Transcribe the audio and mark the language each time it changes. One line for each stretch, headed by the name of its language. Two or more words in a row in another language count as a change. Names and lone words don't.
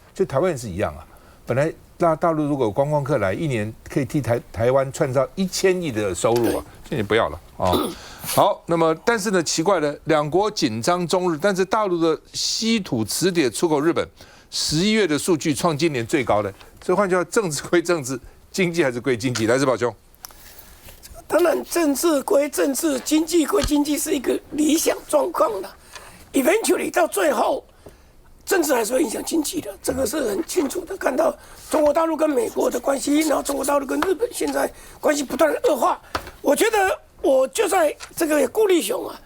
Chinese: 就台灣也是一樣本來大陸如果觀光客來，1年可以替台灣創造1000億的收入現在不要了好，那麼但是呢，奇怪的，2國緊張中日，但是大陸的稀土磁鐵出口日本，11月的數據創今年最高的。所以換句話，政治歸政治，經濟還是歸經濟。來，士葆兄。当然政治归政治，经济归经济，是一个理想状况的。eventually 到最后，政治还是会影响经济的，这个是很清楚的。看到中国大陆跟美国的关系，然后中国大陆跟日本现在关系不断的恶化，我觉得我就在这个顾立雄啊。